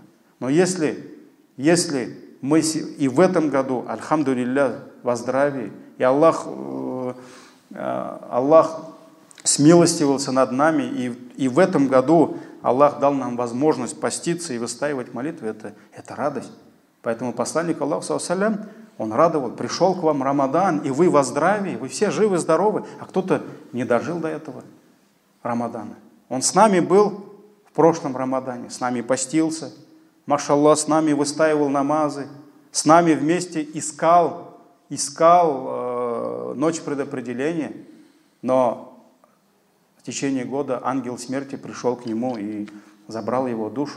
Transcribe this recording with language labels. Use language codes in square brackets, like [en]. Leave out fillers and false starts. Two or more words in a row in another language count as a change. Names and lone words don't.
[ru] Но если мы и в этом году, альхамдулилля, во здравии, и Аллах смилостивился над нами, и в этом году Аллах дал нам возможность поститься и выстаивать молитвы, это радость. Поэтому посланник Аллаха, [ar] صلى الله عليه وسلم, [ru] он радовал: пришел к вам Рамадан, и вы во здравии, вы все живы, здоровы, а кто-то не дожил до этого Рамадана. Он с нами был в прошлом Рамадане, с нами постился, машаллах, с нами выстаивал намазы, с нами вместе искал ночь предопределения, но течение года ангел смерти пришел к нему и забрал его душу.